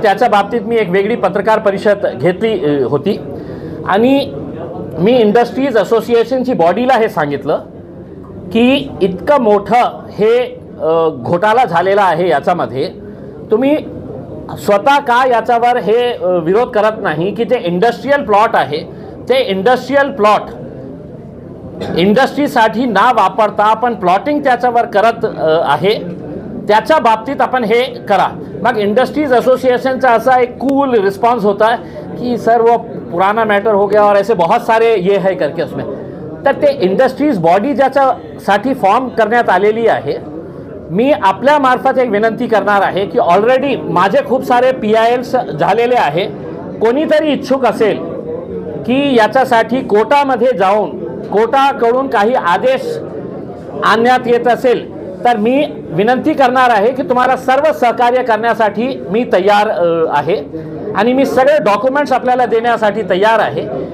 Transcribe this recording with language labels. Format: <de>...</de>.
<mr>त्याच्या बाबतीत मी एक वेगळी पत्रकार परिषद घेतली होती आणि मी इंडस्ट्रीज असोसिएशनची बॉडीला हे सांगितलं की इतकं मोठं हे घोटाळा झालेला आहे, याच्यामध्ये तुम्ही स्वतः का याच्यावर हे विरोध करत नाही की जे इंडस्ट्रियल प्लॉट आहे ते इंडस्ट्रियल प्लॉट इंडस्ट्रीसाठी ना वापरता आपण प्लॉटिंग त्याच्यावर करत आहे, त्याच्या बाबतीत आपण हे करा।</mr> <hi>मग इंडस्ट्रीज एसोसिएशन का ऐसा एक कूल रिस्पांस होता है कि सर वो पुराना मैटर हो गया और ऐसे बहुत सारे ये है करके उसमें।</hi> <mr>तर ते इंडस्ट्रीज बॉडी ज्याच्यासाठी फॉर्म करण्यात आलेली आहे, मी आपल्या मार्फत एक विनंती करणार आहे की ऑलरेडी माझे खूप सारे PILs झालेले आहे, कोणीतरी इच्छुक असेल की याच्यासाठी कोर्टामध्ये जाऊन कोर्टाकडून काही आदेश आणण्यात येत असेल तर मी विनंती करणार आहे की तुम्हाला सर्व सहकार्य करण्यासाठी मी तयार आहे आणि मी सगळे डॉक्युमेंट्स आपल्याला देण्यासाठी तयार आहे।</mr>